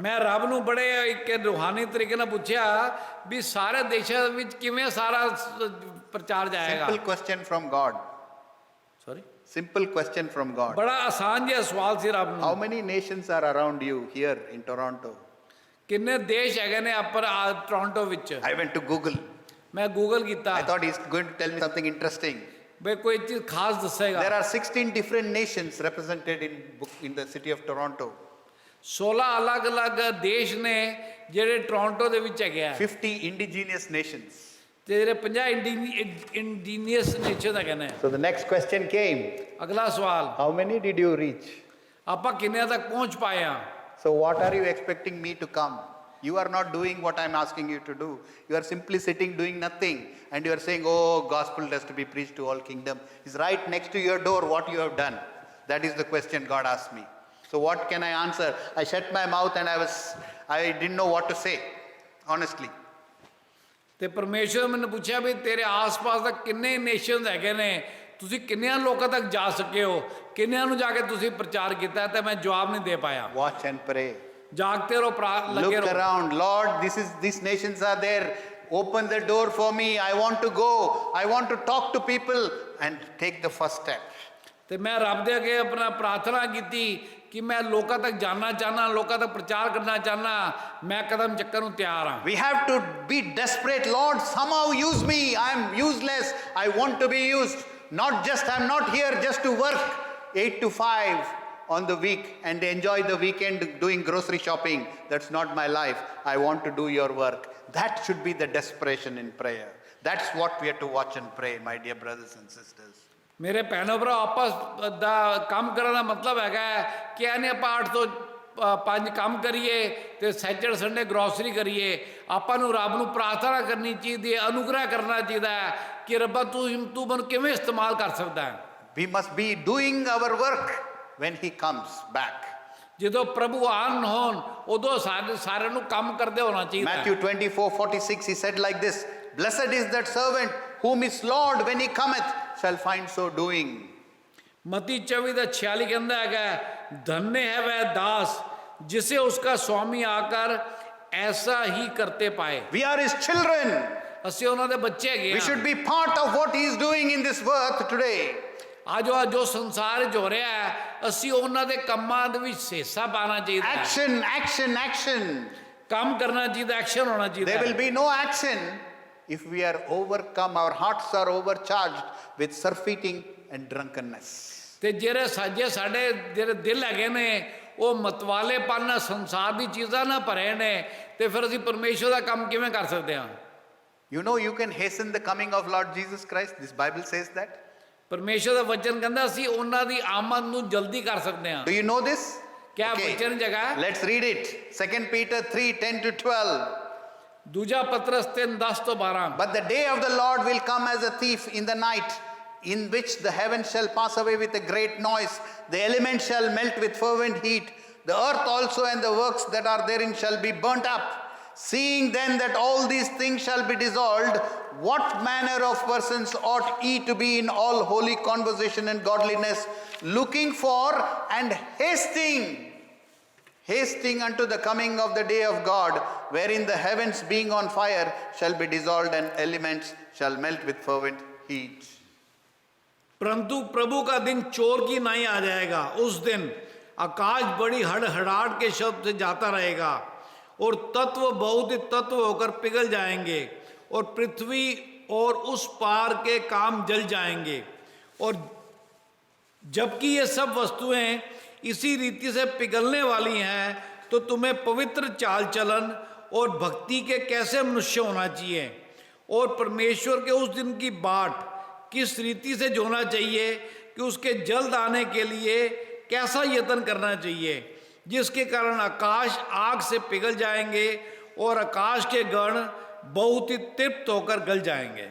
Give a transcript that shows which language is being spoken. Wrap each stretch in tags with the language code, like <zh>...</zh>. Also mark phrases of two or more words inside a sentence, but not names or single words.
<pa>ਮੈਂ ਰੱਬ ਨੂੰ ਬੜੇ ਇੱਕ ਰੂਹਾਨੀ ਤਰੀਕੇ ਨਾਲ ਪੁੱਛਿਆ ਵੀ ਸਾਰੇ ਦੇਸ਼ਾਂ ਵਿੱਚ ਕਿਵੇਂ ਸਾਰਾ ਪ੍ਰਚਾਰ ਜਾਏਗਾ।</pa> <en>Simple question from God. ਸੌਰੀ, Simple question from God.</en> <pa>ਬੜਾ ਆਸਾਨ ਜਿਹਾ ਸਵਾਲ ਸੀ ਰੱਬ</pa> <en>How</en> <pa>ਨੂੰ।</pa> <en>many nations are around you here in Toronto?</en> <pa>ਕਿੰਨੇ ਦੇਸ਼ ਹੈਗੇ ਨੇ ਆਪਰ ਟੋਰਾਂਟੋ ਵਿੱਚ?</pa> <en>I went to Google.</en> <pa>ਮੈਂ ਗੂਗਲ ਕੀਤਾ,</pa> <en>I thought he's going to tell me something interesting.</en> <pa>ਬਈ ਕੋਈ ਚੀਜ਼ ਖਾਸ ਦੱਸੇਗਾ।</pa> <en>There are 16 different nations represented in the city of Toronto.</en> <pa>16 ਅਲੱਗ-ਅਲੱਗ ਦੇਸ਼ ਨੇ ਜਿਹੜੇ ਟੋਰਾਂਟੋ ਦੇ ਵਿੱਚ ਹੈਗੇ ਆ,</pa> <en>50 indigenous nations.</en> <pa>ਤੇ ਜਿਹੜੇ 50</pa> <en>indigenous nation</en> <pa>ਹੈਗੇ ਨੇ।</pa> <en>So the next question came.</en> <pa>ਅਗਲਾ ਸਵਾਲ,</pa> <en>How many did you reach?</en> <pa>ਆਪਾਂ ਕਿੰਨੇ ਤੱਕ ਪਹੁੰਚ ਪਾਏ ਆ?</pa> <en>So what are you expecting me to come? You are not doing what I'm asking you to do. You are simply sitting doing nothing. And you are saying, oh, gospel has to be preached to all kingdom. It's right next to your door what you have done. That is the question God asked me. So what can I answer? I shut my mouth and I didn't know what to say, honestly.</en> <pa>ਤੇ ਪਰਮੇਸ਼ਰ ਮੈਨੂੰ ਪੁੱਛਿਆ ਵੀ ਤੇਰੇ ਆਸ-ਪਾਸ ਦਾ ਕਿੰਨੇ ਨੇਸ਼ਨਸ ਹੈਗੇ ਨੇ, ਤੁਸੀਂ ਕਿੰਨਿਆਂ ਲੋਕਾਂ ਤੱਕ ਜਾ ਸਕੇ ਹੋ, ਕਿੰਨਿਆਂ ਨੂੰ ਜਾ ਕੇ ਤੁਸੀਂ ਪ੍ਰਚਾਰ ਕੀਤਾ? ਤੇ ਮੈਂ ਜਵਾਬ ਨਹੀਂ ਦੇ ਪਾਇਆ।</pa> <en>Watch and pray.</en> <pa>ਜਾਗਤੇ ਰਹੋ, ਲੱਗੇ</pa> <en>Look</en> <pa>ਰਹੋ।</pa> <en>around. Lord, these nations are there. Open the door for me. I want to go. I want to talk to people and take the first step.</en> <pa>ਤੇ ਮੈਂ ਰੱਬ ਦੇ ਅੱਗੇ ਆਪਣਾ ਪ੍ਰਾਰਥਨਾ ਕੀਤੀ ਕਿ ਮੈਂ ਲੋਕਾਂ ਤੱਕ ਜਾਣਾ ਚਾਹਨਾ, ਲੋਕਾਂ ਤੱਕ ਪ੍ਰਚਾਰ ਕਰਨਾ ਚਾਹਨਾ, ਮੈਂ ਕਦਮ ਚੱਕਣ ਨੂੰ ਤਿਆਰ ਹਾਂ।</pa> <en>We have to be desperate. Lord, somehow use me. I'm useless. I want to be used. I'm not here just to work 8 to 5 on the week and enjoy the weekend doing grocery shopping. That's not my life. I want to do your work. That should be the desperation in prayer. That's what we have to watch and pray, my dear brothers and sisters.</en> <pa>ਮੇਰੇ ਭੈਣੋ ਭਰਾ, ਆਪਸ ਦਾ ਕੰਮ ਕਰਨ ਦਾ ਮਤਲਬ ਹੈਗਾ ਕਿ ਇਹਨੇ ਆਪਾਂ 8 ਤੋਂ 5 ਕੰਮ ਕਰੀਏ ਤੇ</pa> <en>Saturday Sunday grocery</en> <pa>ਕਰੀਏ। ਆਪਾਂ ਨੂੰ ਰੱਬ ਨੂੰ ਪ੍ਰਾਰਥਨਾ ਕਰਨੀ ਚਾਹੀਦੀ ਹੈ, ਅਨੁਗ੍ਰਹ ਕਰਨਾ ਚਾਹੀਦਾ ਹੈ ਕਿ ਰੱਬਾ ਤੂੰ ਮੈਨੂੰ ਕਿਵੇਂ ਇਸਤੇਮਾਲ ਕਰ ਸਕਦਾ ਹੈ।</pa> <en>We must be doing our work when he comes back.</en> <pa>ਜਦੋਂ ਪ੍ਰਭੂ ਆਉਣ ਹੋਣ ਉਦੋਂ ਸਾਰਿਆਂ ਨੂੰ ਕੰਮ ਕਰਦੇ ਹੋਣਾ ਚਾਹੀਦਾ ਹੈ।</pa> <en>Matthew 24:46 he said like this, blessed is that servant whom his Lord when he cometh shall find so doing.</en> <hi>मती 24:46 कहता है, धन्य है वह दास जिसे उसका स्वामी आकर ऐसा ही करते पाए।</hi> <en>We are his children.</en> <pa>ਅਸੀਂ ਉਹਨਾਂ ਦੇ ਬੱਚੇ ਹੈਗੇ</pa> <en>We</en> <pa>ਹਾਂ।</pa> <en>should be part of what he is doing in this earth today.</en> <pa>ਅੱਜ ਜੋ ਸੰਸਾਰ 'ਚ ਹੋ ਰਿਹਾ ਹੈ, ਅਸੀਂ ਉਹਨਾਂ ਦੇ ਕੰਮਾਂ ਦੇ ਵਿੱਚ ਹਿੱਸਾ ਪਾਣਾ ਚਾਹੀਦਾ ਹੈ।</pa> <en>Action, action, action.</en> <pa>ਕੰਮ ਕਰਨਾ ਚਾਹੀਦਾ, ਐਕਸ਼ਨ ਹੋਣਾ ਚਾਹੀਦਾ</pa> <en>There</en> <pa>ਹੈ।</pa> <en>will be no action if we are overcome, our hearts are overcharged with surfeiting and drunkenness.</en> <pa>ਤੇ ਜਿਹੜੇ ਸਾਡੇ ਜਿਹੜੇ ਦਿਲ ਹੈਗੇ ਨੇ ਉਹ ਮਤਵਾਲੇਪਨ ਨਾਲ ਸੰਸਾਰ ਦੀ ਚੀਜ਼ਾਂ ਨਾਲ ਭਰੇ ਨੇ, ਤੇ ਫਿਰ ਅਸੀਂ ਪਰਮੇਸ਼ਰ ਦਾ ਕੰਮ ਕਿਵੇਂ ਕਰ ਸਕਦੇ ਹਾਂ?</pa> <en>You know, you can hasten the coming of Lord Jesus Christ. This Bible says that.</en> <pa>ਪਰਮੇਸ਼ਰ ਦਾ ਵਚਨ ਕਹਿੰਦਾ ਅਸੀਂ ਉਹਨਾਂ ਦੀ ਆਮਦ ਨੂੰ ਜਲਦੀ ਕਰ ਸਕਦੇ ਹਾਂ।</pa> <en>Do you know this?</en> <pa>ਕਿਆ ਵਚਨ ਜਗ੍ਹਾ?</pa> <en>Let's read it. 2 Peter 3:10 to 12.</en> <pa>ਦੂਜਾ ਪਤਰਸ 3:10 ਤੋਂ 12।</pa> <en>But the day of the Lord will come as a thief in the night, in which the heavens shall pass away with a great noise, the elements shall melt with fervent heat, the earth also and the works that are therein shall be burnt up. Seeing then that all these things shall be dissolved, what manner of persons ought ye to be in all holy conversation and godliness, looking for and hasting unto the coming of the day of God, wherein the heavens being on fire shall be dissolved and elements shall melt with fervent heat.</en> <hi>परंतु प्रभु का दिन चोर की नाई आ जाएगा। उस दिन आकाश बड़ी हड़हड़ाहट के शब्द से जाता रहेगा और तत्व बहुत ही तत्व होकर पिघल जाएंगे और पृथ्वी और उस पार के काम जल जाएंगे। और जबकि ये सब वस्तुएं इसी रीति से पिघलने वाली हैं, तो तुम्हें पवित्र चाल चलन और भक्ति के कैसे मनुष्य होना चाहिए और परमेश्वर के उस दिन की बाट किस रीति से जोना चाहिए कि उसके जल्द आने के लिए कैसा यत्न करना चाहिए, जिसके कारण आकाश आग से पिघल जाएंगे और आकाश के गण बहुत ही तृप्त होकर गल जाएंगे।</hi>